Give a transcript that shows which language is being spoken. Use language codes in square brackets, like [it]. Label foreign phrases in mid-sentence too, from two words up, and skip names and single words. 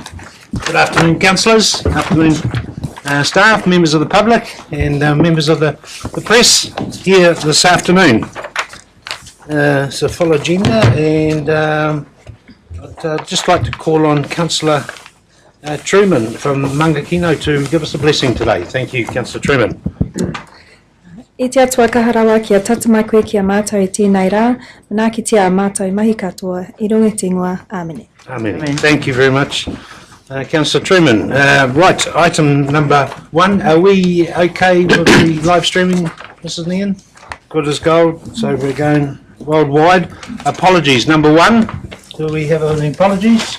[en] Good afternoon, councillors, afternoon staff, members of the public and members of the press here this afternoon. It's a full agenda, and I'd just like to call on Councillor Truman from Mangakino to give us a blessing today. Thank you, Councillor Truman. [mi] I te atua kaharawa ki a tata mai koe ki a mātou I tēnei rā, mana ki te a mātou mahi katoa, I runga te ingoa, [en] Amen. Amen. Thank you very much, Councillor Truman. Right, item number 1. Are we okay with the live streaming, Mrs. Nian? Good as gold, so we're going worldwide. Apologies, number 1. Do we have any apologies?